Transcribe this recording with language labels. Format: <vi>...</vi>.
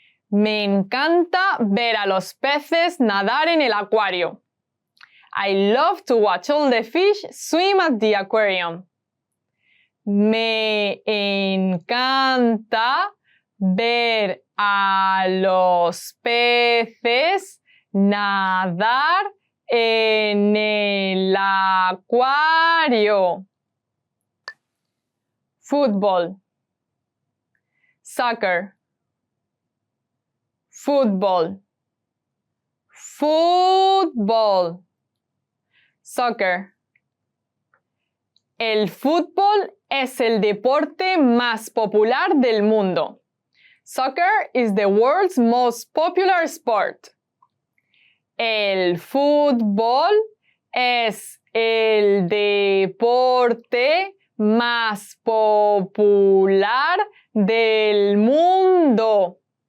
<es>Me encanta ver a los peces nadar en el acuario.</es> <en>I love to watch all the fish swim at the aquarium.</en> <es>Me encanta ver a los peces nadar en el acuario. Fútbol. Soccer. Fútbol. Fútbol. Soccer. El fútbol es el deporte más popular del mundo.</es> <en>Soccer is the world's most popular sport.</en> <es>El fútbol es el deporte más popular del mundo.</es>